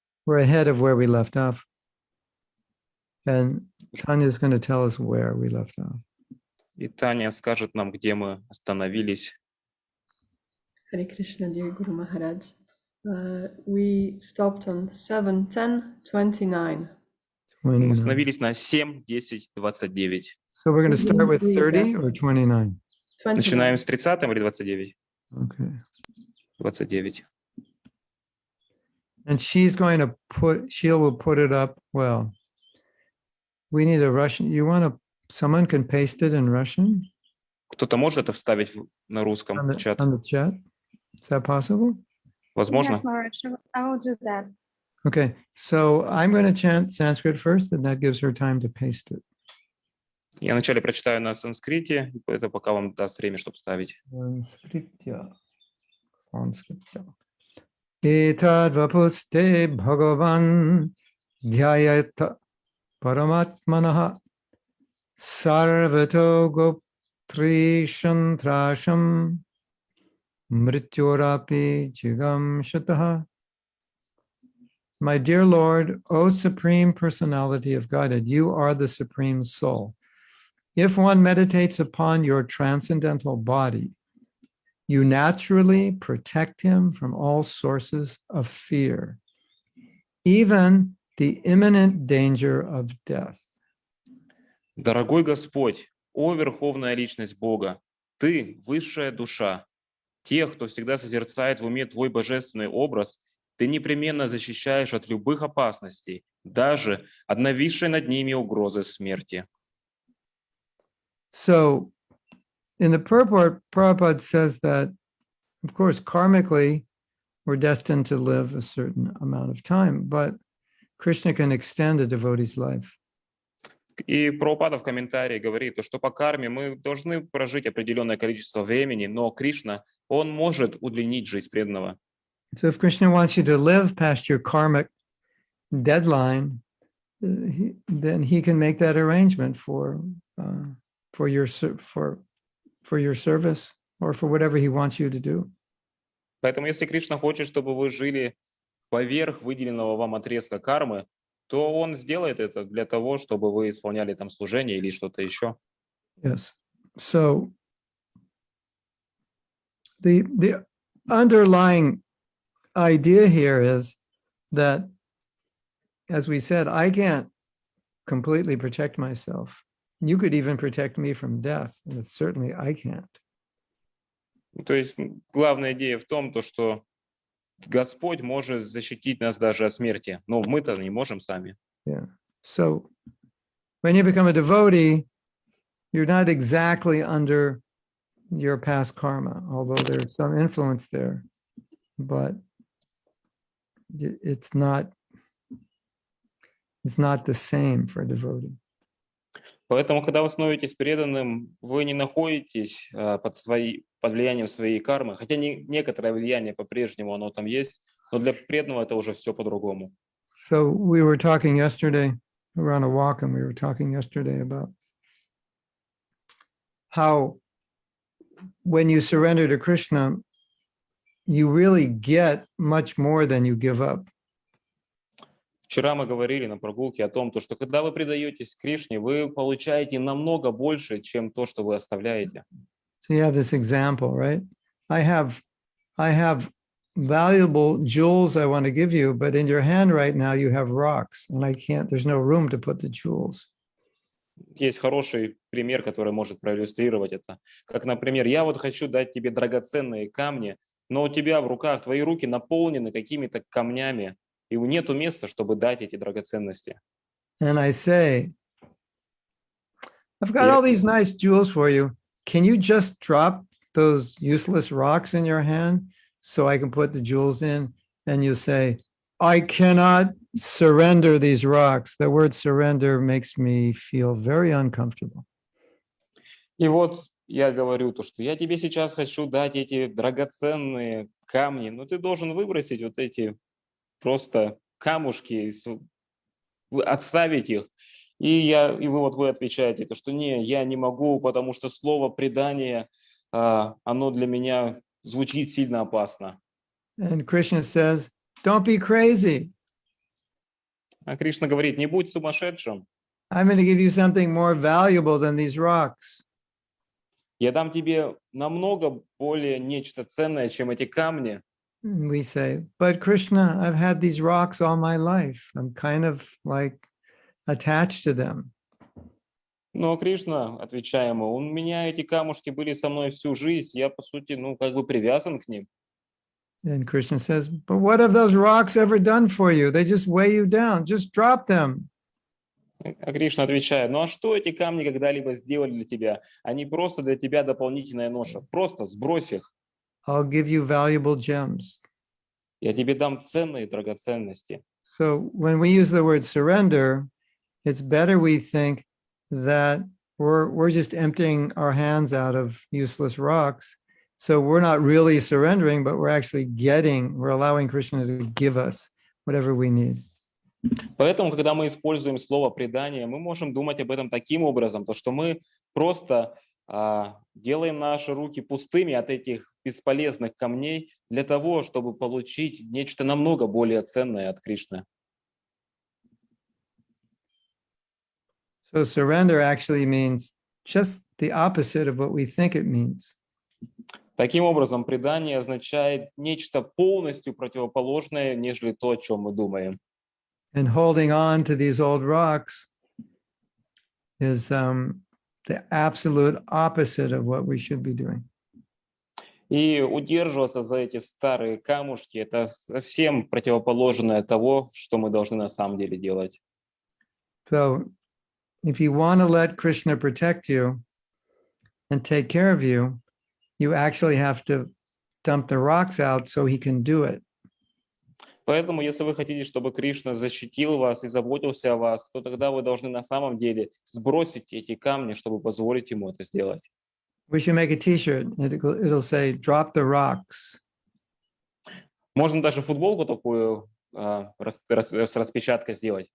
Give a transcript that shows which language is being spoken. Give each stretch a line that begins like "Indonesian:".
English: we're ahead of where we left off. And Tanya is going to tell us where we left off.
Russian: И Таня скажет нам, где мы остановились.
English: Hare Krishna, dear Guru Maharaj. We stopped on 7, 10, 29.
Russian: Мы остановились на 7, 10, 29.
English: So we're going to start with 30 or 29? 29.
Russian: Начинаем с 30 или 29?
English: Okay. 29. And she's going to she will put it up. Well, we need a Russian. Someone can paste it in Russian?
Russian: Кто-то может это вставить на русском
English: On
Russian: в чат?
English: the chat? Is that possible?
Russian: Возможно?
English: Yes, Maharaj, I will do that. Okay, so I'm going to chant Sanskrit first, and that gives her time to paste it.
Russian: Я вначале прочитаю на санскрите, это пока вам даст время, чтобы вставить. Sanskritya.
Sanskrit: Etad vapuste bhagavan dhyayata paramatmanaha sarvato goptrishantrasham mrityorapi jigam shataha.
English: My dear Lord, O Supreme Personality of Godhead, you are the Supreme Soul. If one meditates upon your transcendental body, you naturally protect him from all sources of fear, even the imminent danger of death.
Russian: Дорогой Господь, о Верховная Личность Бога, Ты – высшая душа. Тех, кто всегда созерцает в уме Твой божественный образ, Ты непременно защищаешь от любых опасностей, даже от нависшей над ними угрозы смерти.
English: So, in the purport, Prabhupada says that, of course, karmically, we're destined to live a certain amount of time, but Krishna can extend a devotee's life.
Russian: И Прабхупада в комментарии говорит, что по карме мы должны прожить определенное количество времени, но Кришна, Он может удлинить жизнь преданного.
English: So if Krishna wants you to live past your karmic deadline, then he can make that arrangement for your service or for whatever he wants you to do.
Russian: Поэтому если Кришна хочет, чтобы вы жили поверх выделенного вам отрезка кармы, то Он сделает это для того, чтобы вы исполняли там служение или что-то еще.
English: Yes. So the underlying idea here is that, as we said, I can't completely protect myself. You could even protect me from death, and certainly I can't.
Russian: То есть главная идея в том, что Господь может защитить нас даже от смерти, но мы-то не можем сами.
English: Yeah. So when you become a devotee, you're not exactly under your past karma, although there's some influence there, but it's not the same for a devotee.
Russian: Поэтому, когда вы становитесь преданным, вы не находитесь под влиянием своей кармы, хотя некоторое влияние по-прежнему оно там есть, Но для преданного это уже все по-другому.
English: So we were talking yesterday, we were on a walk and we were talking yesterday about how when you surrender to Krishna, you really get much more than you give up.
Russian: Вчера мы говорили на прогулке о том, что когда вы предаетесь Кришне, вы получаете намного больше, чем то, что вы оставляете.
English: So you have this example, right? I have valuable jewels I want to give you, but in your hand right now you have rocks, and I can't, there's no room to put the jewels.
Russian: Есть хороший пример, который может проиллюстрировать это. Как, например, я вот хочу дать тебе драгоценные камни, но у тебя в руках, твои руки наполнены какими-то камнями, и нету места, чтобы дать эти драгоценности.
English: And I say, I've got all these nice jewels for you. Can you just drop those useless rocks in your hand so I can put the jewels in? And you say, I cannot surrender these rocks. The word surrender makes me feel very uncomfortable.
Russian: И вот я говорю то, что я тебе сейчас хочу дать эти драгоценные камни, но ты должен выбросить вот эти просто камушки, отставить их. И вы отвечаете, то, что не, я не могу, потому что слово предание, оно для меня звучит сильно опасно.
English: And Krishna says, don't be crazy.
Russian: А Кришна говорит, не будь сумасшедшим.
English: I'm going to give you something more valuable than these rocks.
Russian: Я дам тебе намного более нечто ценное, чем эти камни.
English: And we say, but Krishna, I've had these rocks all my life. I'm kind of like attached to them.
Russian: Но Кришна, отвечаем мы, у меня эти камушки были со мной всю жизнь, я, по сути, как бы привязан к ним.
English: And Krishna says, but what have those rocks ever done for you? They just weigh you down. Just drop them.
Russian: А Кришна отвечает, ну а что эти камни когда-либо сделали для тебя? Они просто для тебя дополнительная ноша. Просто сбрось их.
English: I'll give you valuable gems.
Russian: Я тебе дам ценные драгоценности.
English: So when we use the word surrender, it's better we think that we're just emptying our hands out of useless rocks. So we're not really surrendering, but we're actually we're allowing Krishna to give us whatever we need.
Russian: Поэтому, когда мы используем слово предание, мы можем думать об этом таким образом, то что мы просто делаем наши руки пустыми от этих бесполезных камней для того, чтобы получить нечто намного более ценное от Кришны.
English: So surrender actually means just the opposite of what we think it means.
Russian: Таким образом, предание означает нечто полностью противоположное, нежели то, о чем мы думаем.
English: And holding on to these old rocks is the absolute opposite of what we should be doing.
Russian: И удерживаться за эти старые камушки – это совсем противоположное того, что мы должны на самом деле делать.
English: So if you want to let Krishna protect you and take care of you, you actually have to dump the rocks out so he can do it.
Russian: Поэтому, если вы хотите, чтобы Кришна защитил вас и заботился о вас, то тогда вы должны на самом деле сбросить эти камни, чтобы позволить ему это сделать.
English: We should make a t-shirt. It'll say, drop the rocks.
Russian: Можно даже футболку такую с распечаткой сделать.